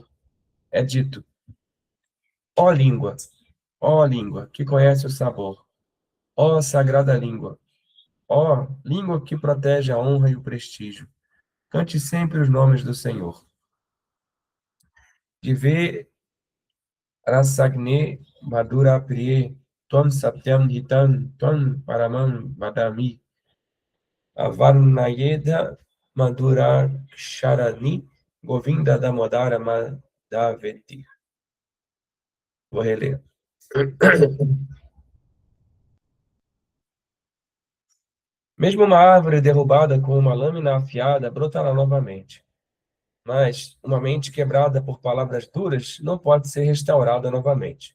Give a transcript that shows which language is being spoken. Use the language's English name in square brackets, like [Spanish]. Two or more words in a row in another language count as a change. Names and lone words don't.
[Portuguese] É dito: ó língua, que conhece o sabor, ó sagrada língua, ó língua que protege a honra e o prestígio. Cante sempre os nomes do Senhor. [Sanskrit] दिवे रसज्ञे मधुर प्रिये, त्वं सत्यं हितं, त्वं परमं वदामि. अवर्णयेद मधुराक्षराणि, गोविन्द दामोदर माधवेति. [Portuguese] Vou reler. Mesmo uma árvore derrubada com uma lâmina afiada brotará novamente. Mas uma mente quebrada por palavras duras não pode ser restaurada novamente.